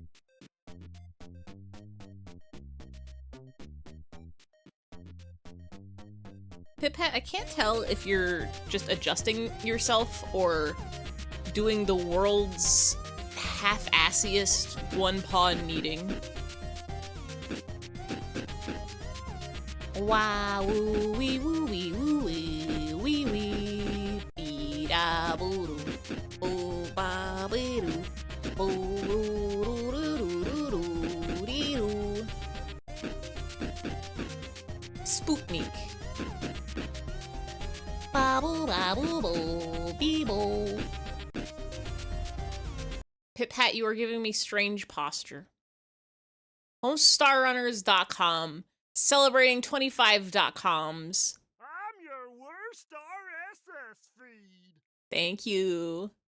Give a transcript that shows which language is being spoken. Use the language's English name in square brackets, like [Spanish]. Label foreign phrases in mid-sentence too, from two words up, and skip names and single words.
[English] Pipette, I can't tell if you're just adjusting yourself or doing the world's half-assiest one-paw kneading. Wow, woo wee woo wee woo wee wee wee bee da boo doo boo ba bee doo boo doo doo doo doo doo dee doo. Sputnik. Ba boo ba boo boo bee boo. Pip-Pat, you are giving me strange posture. HomestarRunners.com. Celebrating 25.coms. I'm your worst RSS feed. Thank you.